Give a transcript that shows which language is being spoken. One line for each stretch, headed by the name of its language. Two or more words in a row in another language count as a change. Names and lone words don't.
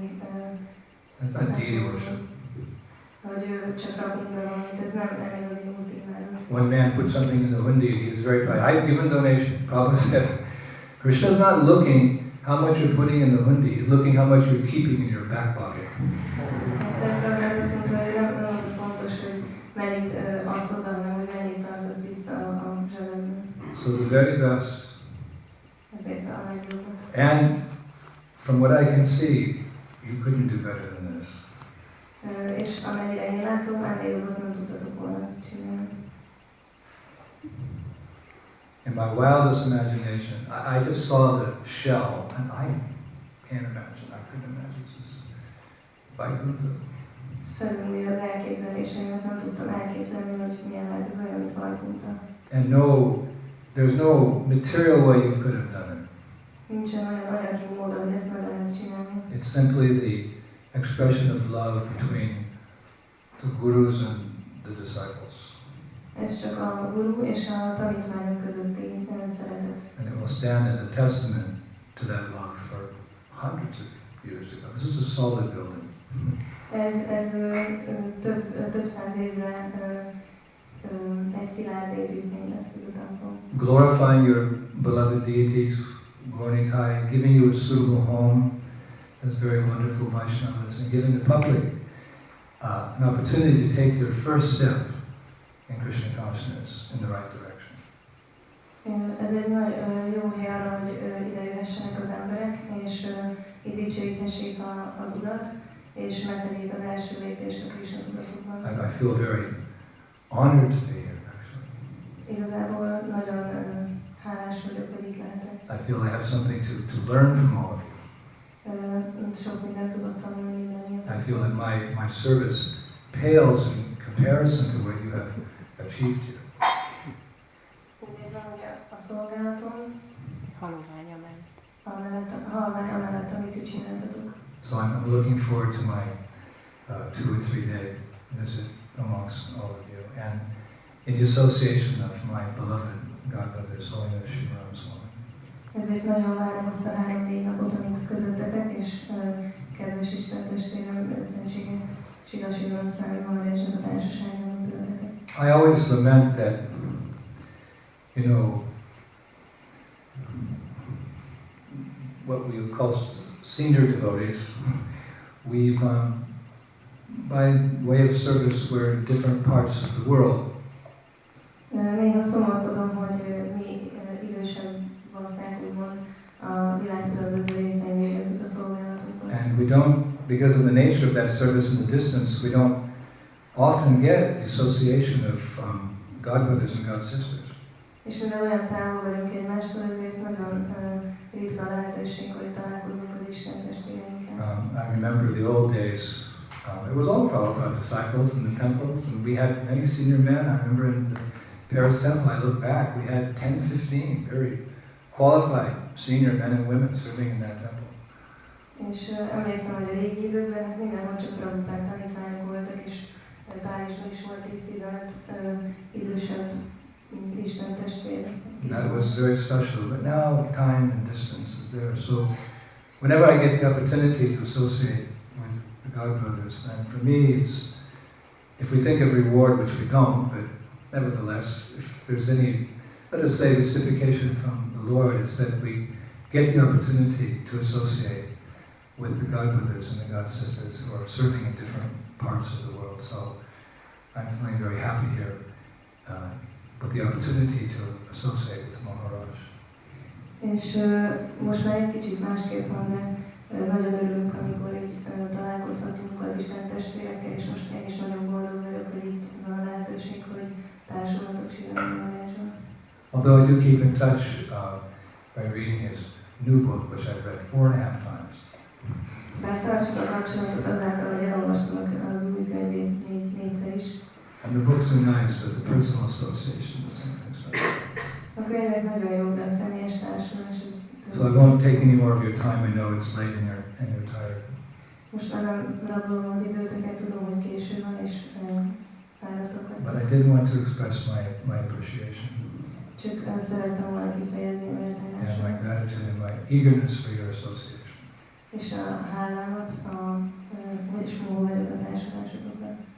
English: That's not deity worship.
Hungarian: hogy csak rakunk be valamit, ez nem igazi multimádat.
English: One man put something in the hundi, he was very proud. I've given donation. Prabhupada said, Krishna's not looking how much you're putting in the hundi, he's looking how much you're keeping in your back pocket.
Hungarian: Egyszer Prabhupada azt mondta, hogy nem az a fontos, hogy mennyit adsz oda, hanem hogy mennyit tartasz vissza a zsebedben.
English: So the very best.
Hungarian: Ezért a legjobbat.
English: And from what I can see, you couldn't do better than this.
Hungarian: És amennyire én látom, ennél jobbat nem tudtatok volna csinálni.
English: In my wildest imagination, I just saw the shell, and I can't imagine, I couldn't imagine. This is Vaikuntha.
Hungarian: Ez felülmúlja az elképzeléseimet, nem tudtam elképzelni, hogy milyen lehet ez olyan, mint Vaikuntha.
English: And there's no material way you could have done it.
Hungarian: Nincsen olyan anyagi mód, hogy ezt meg lehet csinálni.
English: It's simply the expression of love between the gurus and the disciples.
Hungarian: Ez csak a guru és a tanítványok közötti szeretet.
English: And it will stand as a testament to that love for hundreds of years to come. This is a solid building.
Hungarian: Ez több száz évre egy szilárd építmény lesz ez a templom.
English: Glorifying your beloved deities, Gauranitai, giving you a suitable home as very wonderful Vaishnavas, and giving the public an opportunity to take their first step in Krishna consciousness in the right direction.
Hungarian: Ez egy nagy jó hely arra, hogy ide jöhessenek az emberek, és itt dicsőíthessék az Urat, és megtegyék az első lépést a Krishna tudatokban.
English: I feel very honored to be here, actually.
Hungarian: Igazából nagyon hálás vagyok, hogy itt lehetek.
English: I feel I have something to learn from all of you.
Hungarian: Sok mindent tudok tanulni mindannyian.
English: I feel that my service pales in comparison to what you have achieved here.
Hungarian: Úgy érzem, hogy a szolgálatom Halovány amellett. amellett, amit itt csináltatok.
English: So I'm looking forward to my 2 or 3 day visit amongst all of you, and in the association of my beloved Godbrothers, Holiness Shivaram Swami.
Hungarian: Ezért nagyon várom azt a 3-4 napot, amit közöttetek, és kedves Isten testvérem, Szentsége Sila Shivaram Swami Maharajnak a társaságban töltetek.
English: I always lament that, you know, what we would call senior devotees we've, by way of service, we're in different parts of the world.
Hungarian: Néha szomorkodom, hogy mi idősebb vakták, úgymond, a világ különböző részein végezzük a szolgálatunkat.
English: And we don't, because of the nature of that service and the distance, we don't often get association of godbrothers and godsisters.
Hungarian: És mivel olyan távol vagyunk egymástól, ezért nagyon ritka a lehetőség, hogy találkozunk az Isten testvéreinkkel.
English: I remember the old days. It was all Prabhupada disciples in the temples, and we had many senior men. I remember in the Paris temple, I look back, we had 10-15 very qualified senior men and women serving in that temple.
Hungarian: És emlékszem, hogy a régi időkben mindenhol csak Prabhupád tanítványok voltak, és Párizsban is volt 10-15 idősebb Isten testvér.
English: That was very special, but now time and distance is there. So whenever I get the opportunity to associate with the godbrothers, then for me it's, if we think of reward, which we don't, but nevertheless, if there's any, let us say, reciprocation from the Lord, it's that we get the opportunity to associate with the godbrothers and the godsisters who are serving in different parts of the world. So I'm feeling very happy here with the opportunity to associate with Maharaj.
Hungarian: És most már egy kicsit másképp van, de nagyon örülünk, amikor így találkozhatunk az Isten testvérekkel, és most én is nagyon boldog vagyok, hogy itt van a lehetőség, hogy társulhatok Srilagurudeva.
English: Although I do keep in touch by reading his new book, which I've read 4.5 times.
Hungarian: Bár tartjuk a kapcsolatot azáltal, hogy elolvastam az új könyvét négyszer is.
English: And the books are nice, but the personal association is something special.
Hungarian: A könyvek nagyon jók, de a személyes társulás ez...
English: So I won't take any more of your time. I know it's late and you're tired.
Hungarian: Most már nem rabolom az időtöket, tudom, hogy késő van, és fáradtok vagyok.
English: But I did want to express my appreciation.
Hungarian: Csak szerettem volna kifejezni a
English: And my
Hungarian: méltányomat.
English: gratitude and my eagerness for your association.
Hungarian: És a hálámat, és múlva vagyok a társulásotokban.